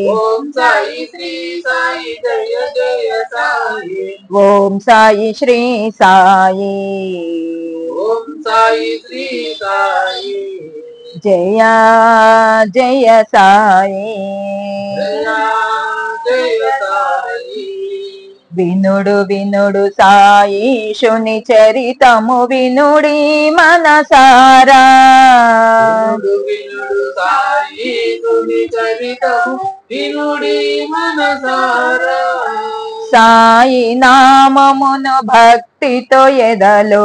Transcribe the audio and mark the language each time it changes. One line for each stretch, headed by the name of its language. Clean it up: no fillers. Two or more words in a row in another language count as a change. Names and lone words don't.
Hindi: ओम साई श्री साई जय जय साई ओम साई श्री साई ओम साई श्री साई जय जय साई जय जय साई
Telugu: వినుడు వినుడు సాయిషుని చరితము వినుడి మనసారా వినుడు వినుడు సాయి తుని చరితము వినుడి మనసారా సాయి నామమును భక్తితో ఎదలో